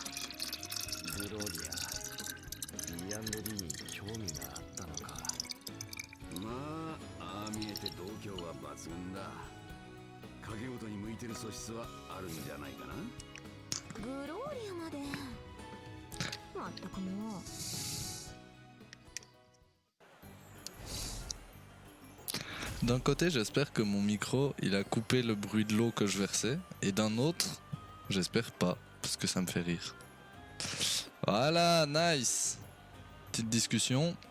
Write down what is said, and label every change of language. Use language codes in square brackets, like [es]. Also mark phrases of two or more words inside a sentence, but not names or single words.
[ja] グローリア B&D に興味があったのか。まあ、ああ見えて度胸は抜群だ。賭け事に向いてる素質はあるんじゃないかな。グローリアまで。まったくもう。 [fr] D'un côté, j'espère que mon micro, il a coupé le bruit de l'eau que je versais. Et d'un autre, j'espère pas, parce que ça me fait rire. Voilà, nice. Petite discussion.